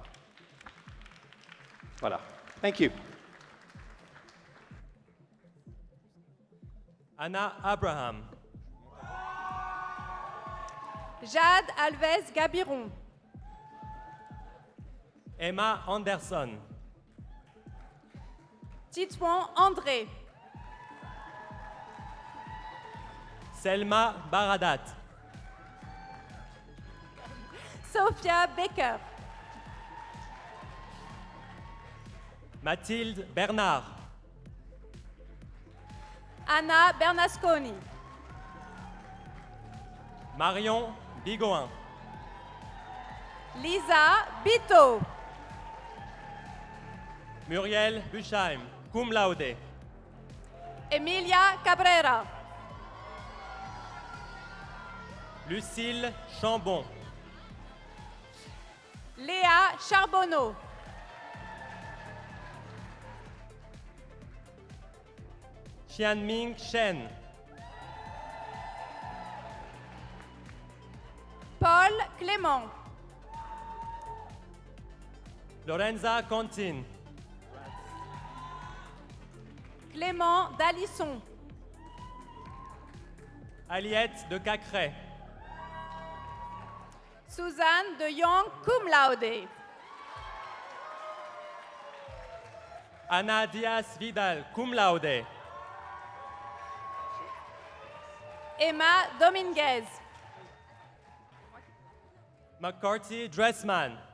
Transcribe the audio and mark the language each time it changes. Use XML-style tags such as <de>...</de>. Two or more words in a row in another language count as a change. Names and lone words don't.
<en>Voilà. Thank you. Anna Abraham. Jade Alves Gabiron. Emma Anderson. Titouan André. Selma Baradat. Sophia Becker. Mathilde Bernard. Anna Bernasconi. Marion Bigoin. Lisa Bito. Muriel Buchheim,</en> <la>cum laude.</la> <en>Emilia Cabrera. Lucille Chambon. Léa Charbonneau. Xianming Shen. Paul Clément. Lorenza Contin. Clément Dalisson. Aliette de Cacré. Suzanne de Jong,</en> <la>cum laude.</la> <en>Ana Diaz Vidal,</en> <la>cum laude.</la> <en>Emma Dominguez. McCarthy Dressman.</en>